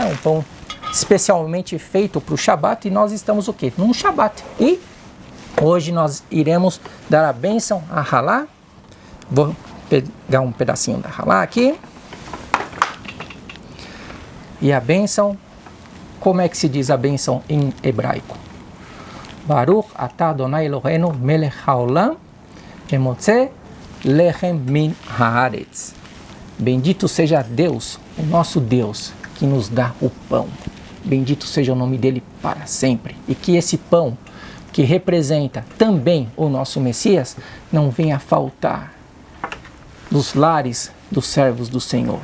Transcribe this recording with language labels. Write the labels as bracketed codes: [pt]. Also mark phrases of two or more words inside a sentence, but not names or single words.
[pt] Um pão especialmente feito para o Shabat, e nós estamos o quê? Num Shabat. E hoje nós iremos dar a bênção a halá. Vou pegar um pedacinho da halá aqui. E a bênção, como é que se diz a bênção em hebraico? [he] ברוך אתה אדוני אלוהינו מלך העולם, המוציא לחם מן הארץ. [pt] Bendito seja Deus, o nosso Deus, que nos dá o pão. Bendito seja o nome dele para sempre. E que esse pão, que representa também o nosso Messias, não venha a faltar nos lares dos servos do Senhor.